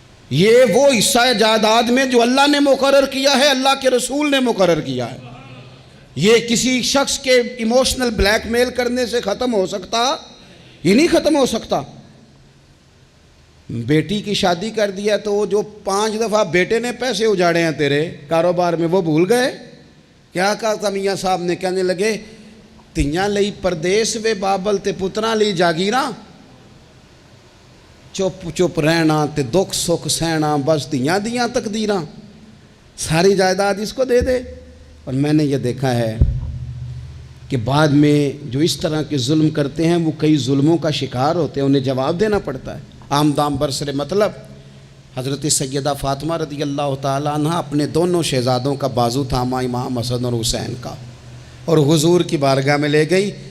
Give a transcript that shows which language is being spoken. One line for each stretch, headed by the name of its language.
Urdu: یہ وہ حصہ ہے جائیداد میں جو اللہ نے مقرر کیا ہے، اللہ کے رسول نے مقرر کیا ہے. یہ کسی شخص کے ایموشنل بلیک میل کرنے سے ختم ہو سکتا، یہ نہیں ختم ہو سکتا. بیٹی کی شادی کر دیا تو وہ جو 5 دفعہ بیٹے نے پیسے اجاڑے ہیں تیرے کاروبار میں وہ بھول گئے. کیا کہا تھا میاں صاحب نے؟ کہنے لگے
Punjabi: تیاں لئی پردیس وے بابل تے پتراں لئی جاگیراں، چپ چپ رہنا تے دکھ سکھ سہنا، بس تیاں دیاں تقدیراں،
Urdu: ساری جائیداد اس کو دے دے. اور میں نے یہ دیکھا ہے کہ بعد میں جو اس طرح کے ظلم کرتے ہیں وہ کئی ظلموں کا شکار ہوتے ہیں، انہیں جواب دینا پڑتا ہے. آمدام برسر مطلب حضرت سیدہ فاطمہ رضی اللہ تعالیٰ عنہ اپنے دونوں شہزادوں کا بازو تھاما، امام حسن اور حسین کا، اور حضور کی بارگاہ میں لے گئی.